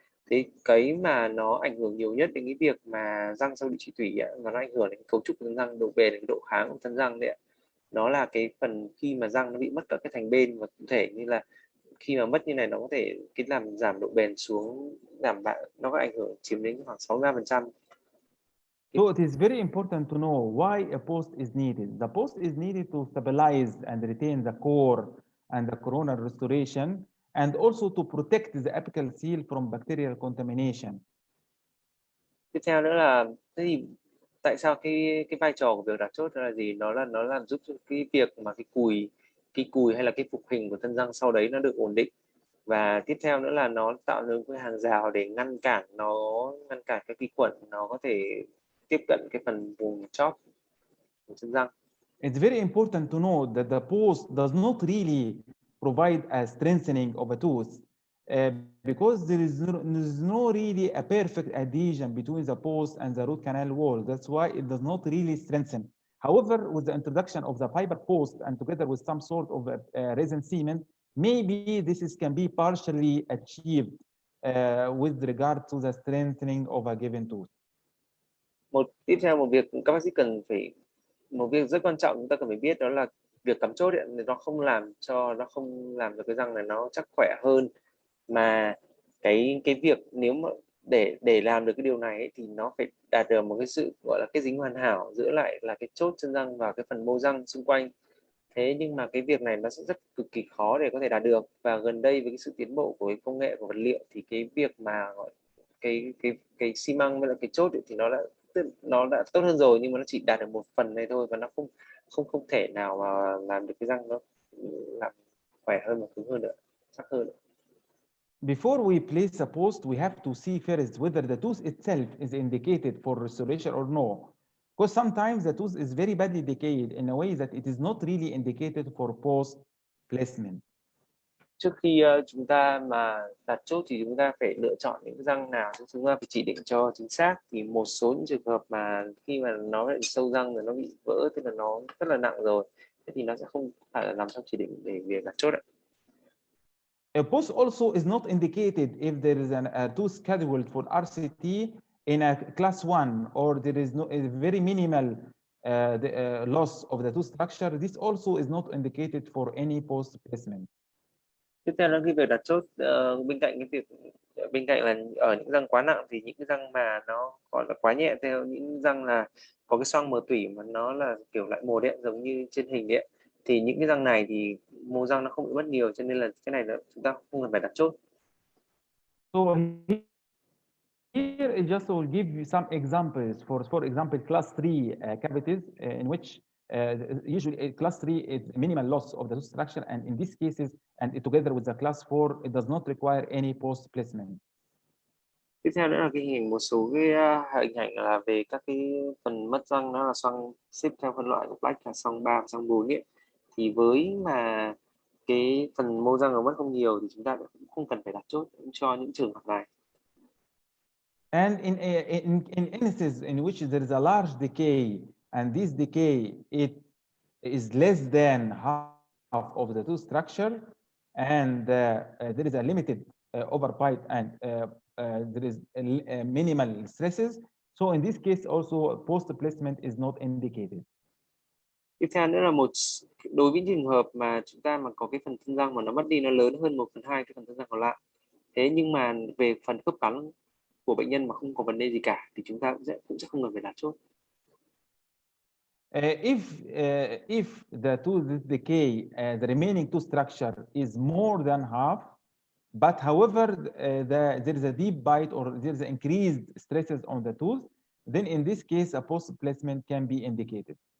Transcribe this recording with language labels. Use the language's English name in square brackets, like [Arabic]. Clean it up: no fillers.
[Vietnamese] Thế cái mà nó ảnh hưởng nhiều nhất đến cái việc mà răng sau điều trị tủy và nó ảnh hưởng đến cấu trúc của răng, độ bền, cái độ kháng của thân răng đấy, nó là cái phần khi mà răng nó bị mất các cái thành bên, và cụ thể như là khi mà mất như này, nó có thể làm giảm độ bền xuống, nó có ảnh hưởng chiếm đến khoảng 63%. [English] So it is very important to know why a post is needed. The post is needed to stabilize and retain the core and the coronal restoration, and also to protect the apical seal from bacterial contamination. [Vietnamese] Tiếp theo nữa là tại sao cái vai trò của việc đặt chốt là gì? Nó làm giúp cho cái việc mà cái cùi hay là cái phục hình của thân răng sau đấy nó được ổn định. Và tiếp theo nữa là nó tạo nên cái hàng rào để ngăn cản các vi khuẩn nó có thể tiếp cận cái phần vùng chóp của chân răng. [English] It's very important to know that the post does not really provide a strengthening of a tooth because there is no really a perfect adhesion between the post and the root canal wall. That's why it does not really strengthen. However, with the introduction of the fiber post and together with some sort of resin cement, maybe this can be partially achieved with regard to the strengthening of a given tooth. [Vietnamese] Tiếp theo một việc các bác sĩ một việc rất quan trọng chúng ta cần phải biết, đó là việc cắm chốt thì nó không làm cho cái răng này nó chắc khỏe hơn, mà cái việc nếu mà để làm được cái điều này ấy, thì nó phải đạt được một cái sự gọi là kết dính hoàn hảo giữa lại là cái chốt chân răng và cái phần mô răng xung quanh. Thế nhưng mà cái việc này nó sẽ cực kỳ khó để có thể đạt được, và gần đây với cái sự tiến bộ của cái công nghệ của vật liệu thì cái việc mà gọi cái xi măng với lại cái chốt ấy, thì nó đã tốt hơn rồi, nhưng mà nó chỉ đạt được một phần này thôi, và nó không thể nào mà làm được cái răng nó làm khỏe hơn và cứng hơn nữa, chắc hơn nữa. [English] Before we place a post, we have to see first whether the tooth itself is indicated for restoration or no. Because sometimes the tooth is very badly decayed in a way that it is not really indicated for post placement. [Vietnamese] Trước khi chúng ta mà đặt chốt thì chúng ta phải lựa chọn những răng nào chúng ta phải chỉ định cho chính xác. Thì một số những trường hợp mà khi mà nó bị sâu răng rồi nó bị vỡ, tức là nó rất là nặng rồi, thế thì nó sẽ không phải là nằm trong chỉ định để việc đặt chốt ạ. [English] A post also is not indicated if there is a tooth scheduled for RCT in a class 1 or there is a very minimal loss of the tooth structure. This also is not indicated for any post placement. [Vietnamese] Tiếp theo là cái việc đặt chốt, bên cạnh là ở những răng quá nặng thì những cái răng mà nó gọi là quá nhẹ, theo những răng là có cái xoang mờ tủy mà nó là kiểu lại mồ đấy, giống như trên hình đấy, thì những cái răng này thì mô răng nó không bị mất nhiều, cho nên là cái này là chúng ta không cần phải đặt chốt. [English] So here I just will give you some examples for example class 3 cavities in which usually class 3 is minimal loss of the tooth structure, and in these cases and together with the class 4 it does not require any post placement. [Vietnamese] Tiếp theo nữa là cái hình một số cái hình ảnh là về các cái phần mất răng, nó là xoang xếp theo phân loại của Black là xoang 3 và xoang 4 ấy. Thì với mà cái phần mô răng nó mất không nhiều thì chúng ta cũng không cần phải đặt chốt cho những trường hợp này. [English] And in instances in which there is a large decay, and this decay it is less than half of the two structure, and there is a limited overbite, and there is minimal stresses. So in this case also post placement is not indicated. [Vietnamese] Tiếp theo nữa là đối với trường hợp mà chúng ta mà có cái phần thân răng mà nó mất đi, nó lớn hơn 1/2 cái phần thân răng còn lại. Thế nhưng mà về phần khớp cắn của bệnh nhân mà không có vấn đề gì cả thì chúng ta cũng sẽ không cần phải đặt chốt. [English] If the tooth decay, the remaining tooth structure is more than half, but however there is a deep bite or there is increased stresses on the tooth, then in this case a post placement can be indicated.